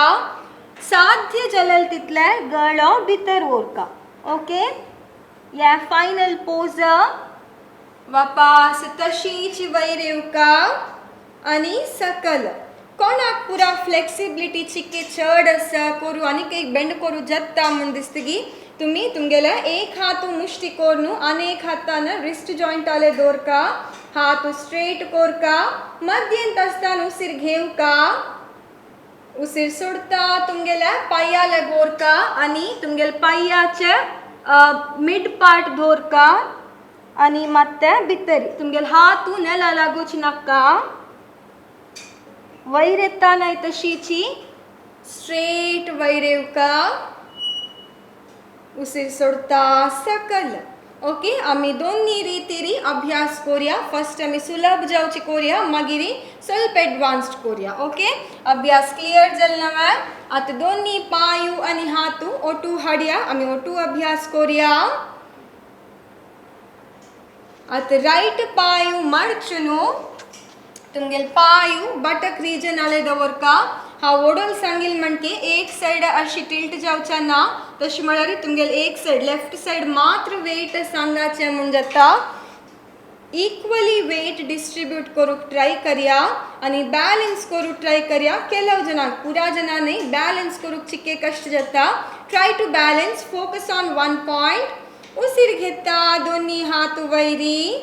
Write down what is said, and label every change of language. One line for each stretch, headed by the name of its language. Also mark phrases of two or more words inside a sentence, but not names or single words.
Konkani: साध्य जलल तितले गळो भितर ओरका. ओके, या
English: final pose.
Konkani: वापास तशीच वयर येवका आणि सकल. कोणाक पुरा फ्लेक्सिबिलिटी चिक्के चड आसा करू आणि काही बेंड करू जत्ता म्हण दिसतगी. तुम्ही तुमगेला एक हात मुष्टी कोरनु आणि एक हातान
English: wrist joint
Konkani: आले दोरका. हात स्ट्रेट कोरका. मध्यंत असताना उसीर घेवका. उसीर सोडता तुमगेला पायाला गोरका आणि तुमगेल पायाचे
English: mid part
Konkani: धोरका आणि ಮತ್ತೆ भितरी तुमगेल हातू नेला लागूच नका. वयर येताना तशीची स्ट्रेट वयर येवका. उसीर सोडता सकल. ओके, आम्ही दोन्ही रितीरी अभ्यास करूया. फर्स्ट आम्ही सुलभ जावची करूया, मागिरी ಸ್ವಲ್ಪ एडवान्स्ड करूया. ओके, अभ्यास क्लियर झाला ना. आता दोन्ही पायू आणि हातू ओटू हाडया. आम्ही ओटू अभ्यास करूया. आता राईट पायू मडचुनु तुमगेल पायू बटक रिजन आले दवरका हा ओडोल सांगील म्हणके एक साइड अशी टिल्ट जावचा ना तशी म्हळ्यार तुमगेल एक साइड
English: left side
Konkani: मात्र वेट सांगाचे म्हण जाता
English: equally weight distribute
Konkani: करूक ट्राय करया आणि बॅलन्स करूक ट्राय करया केलव जनांक पुरा जनांनी बॅलन्स करूक चिक्के कष्ट जाता
English: try to balance focus on one point
Konkani: उसीर घेता दोन्ही हात वैरी